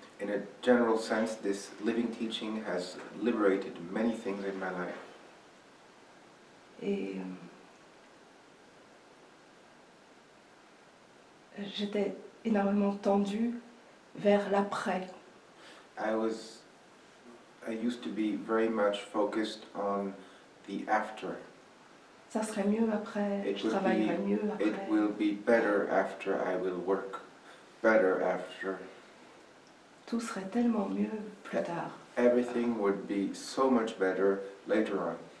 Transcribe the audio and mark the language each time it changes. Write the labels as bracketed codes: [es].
[en] In a general sense, this living teaching has liberated many things in my life. [fr] Et j'étais énormément tendue vers l'après. [en] I used to be very much focused on the after. [fr] Ça serait mieux après, je travaillerais mieux [en] It [fr] après. [en] will be better after, I will work better after. [fr] Tout serait tellement mieux plus tard. [en] Everything would be so much better later on.